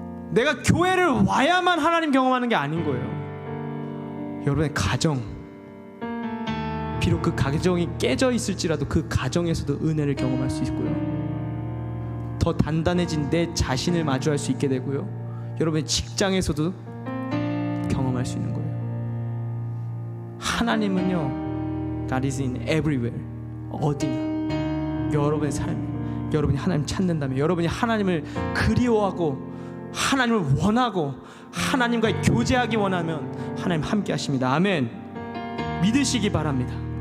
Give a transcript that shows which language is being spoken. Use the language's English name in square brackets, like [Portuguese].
[Korean] 내가 교회를 와야만 하나님 경험하는 게 아닌 거예요. 여러분의 가정, 비록 그 가정이 깨져 있을지라도 그 가정에서도 은혜를 경험할 수 있고요, 더 단단해진 내 자신을 마주할 수 있게 되고요, 여러분의 직장에서도 경험할 수 있는 거예요. 하나님은요, [English] God is in everywhere. [Korean] 어디나 여러분의 삶, 여러분이 하나님 찾는다면, 여러분이 하나님을 그리워하고 하나님을 원하고 하나님과 교제하기 원하면 하나님 함께 하십니다. 아멘. 믿으시기 바랍니다.